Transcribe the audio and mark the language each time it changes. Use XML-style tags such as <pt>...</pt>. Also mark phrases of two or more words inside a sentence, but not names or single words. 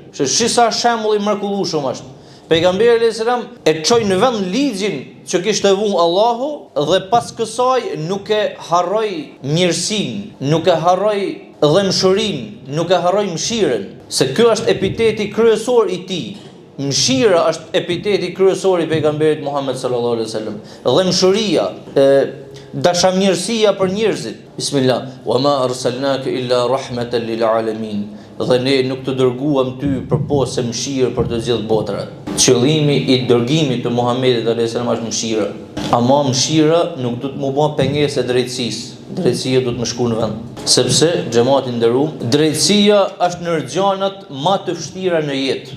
<sq>Shisa shembull i mrekullueshëm është. Pejgamberi</sq> <ar>عليه السلام</ar> <sq>e çoi në vend ligjin që kishte vënë Allahu dhe pas kësaj nuk e harroi mirësinë, nuk e harroi dhëmshurinë, nuk e harroi mëshirën, se ky është epiteti kryesor i tij. Mëshira është epiteti kryesor i pejgamberit Muhammed</sq> <ar>صلى الله عليه وسلم.</ar> <sq>Dhëmshuria, dashamirësia për njerëzit. Bismillah.</sq> <ar>وما أرسلناك إلا رحمة للعالمين.</ar> <sq>Dhe ne nuk të dërguam ty përpos se mëshirë për të gjithë botrat. Qëllimi i dërgimit të Muhammedit</sq> <ar>عليه السلام</ar> <sq>është mëshira. Ama mëshira nuk do të më bë pengesë drejtësisë. Drejtësia do të më shkojë në vend. Sepse xhamati nderuam, drejtësia është ndër gjanat më të vështira në jetë.</sq>